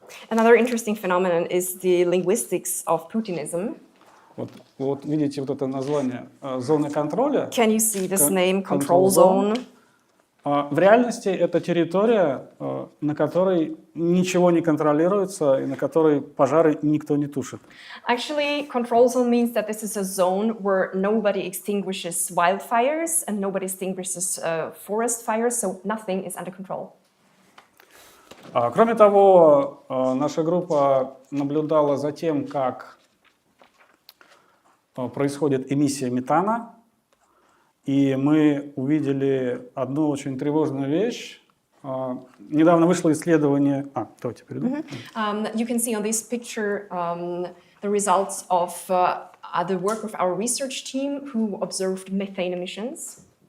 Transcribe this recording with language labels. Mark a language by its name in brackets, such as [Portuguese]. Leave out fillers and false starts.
[English] Another interesting phenomenon is the linguistics of Putinism. [Russian] Вот видите вот это название зоны контроля. [English] Can you see this name, control zone? [Russian] В реальности это территория, на которой ничего не контролируется и на которой пожары никто не тушит. [English] Actually, control zone means that this is a zone where nobody extinguishes wildfires and nobody extinguishes forest fires, so nothing is under control. [Russian] Кроме того, наша группа наблюдала за тем, как происходит эмиссия метана, и мы увидели одну очень тревожную вещь. Недавно вышло исследование... давайте перейду. [English] You can see on this picture the results of the work of our research team who observed methane emissions.